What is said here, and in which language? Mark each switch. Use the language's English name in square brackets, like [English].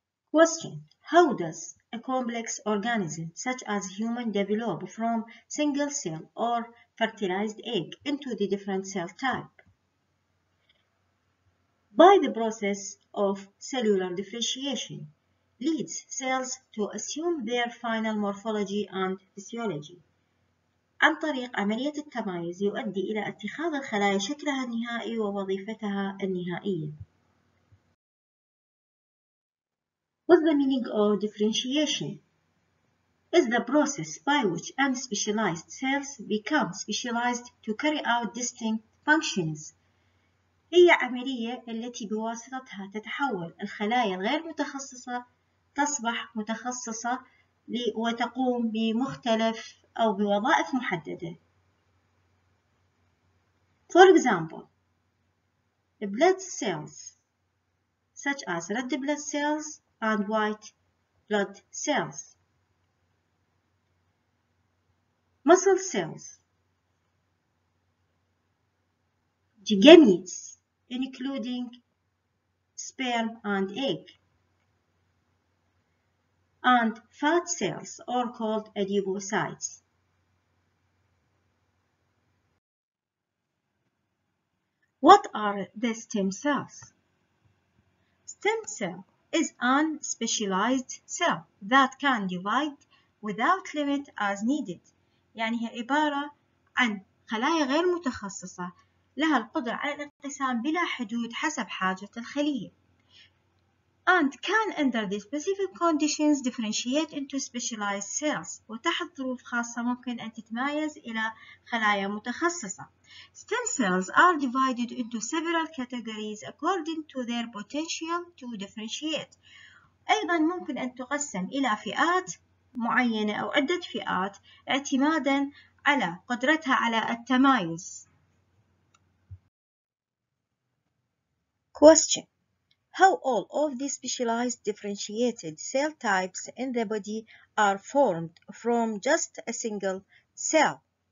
[English] Question: how does a complex organism such as human develop from single cell or fertilized egg into the different cell type? By the process of cellular differentiation leads cells to assume their final morphology and physiology. [Arabic] عن طريق عملية التمايز يؤدي إلى اتخاذ الخلايا شكلها النهائي ووظيفتها النهائية. [English] What's the meaning of differentiation? Is the process by which unspecialized cells become specialized to carry out distinct functions. [Arabic] هي عملية التي بواسطتها تتحول الخلايا الغير متخصصة تصبح متخصصة وتقوم بمختلف أو بوظائف محددة. [English] For example, blood cells such as red blood cells and white blood cells. Muscle cells, gametes, including sperm and egg, and fat cells are called adipocytes. What are the stem cells? Stem cell is an specialized cell that can divide without limit as needed. [Arabic] يعني هي عبارة عن خلايا غير متخصصة لها القدرة على الانقسام بلا حدود حسب حاجة الخلية. [English] And can under the specific conditions differentiate into specialized cells. [Arabic] وتحت ظروف خاصة ممكن أن تتمايز إلى خلايا متخصصة. [English] Stem cells are divided into several categories according to their potential to differentiate. [Arabic] أيضا ممكن أن تقسم إلى فئات معينة أو عدة فئات اعتمادا على قدرتها على التمايز. [English] Question: how all of the specialized differentiated cell types in the body are formed from just a single cell?